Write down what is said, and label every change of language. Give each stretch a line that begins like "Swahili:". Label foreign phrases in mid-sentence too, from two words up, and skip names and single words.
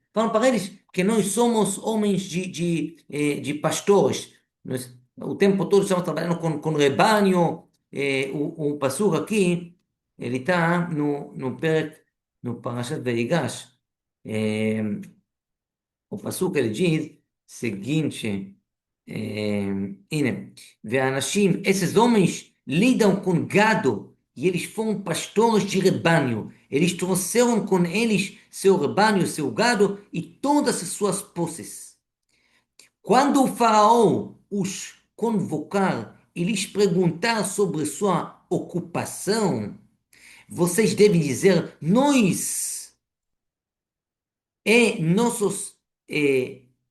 Portuguese: Falam para eles que nós somos homens de pastores. O tempo todo estamos trabalhando com rebanho. O pastor aqui, ele está no Parashat Vayigash. É, o pastor ele diz seguinte.
Hebrew: הנה, והאנשים,
Portuguese: esses homens lidam com gado e eles foram pastores de rebanho. Eles trouxeram com eles seu rebanho, seu gado e todas as suas posses. Quando o faraó os convocar e lhes perguntar sobre sua ocupação, vocês devem dizer: nós e nossos eh,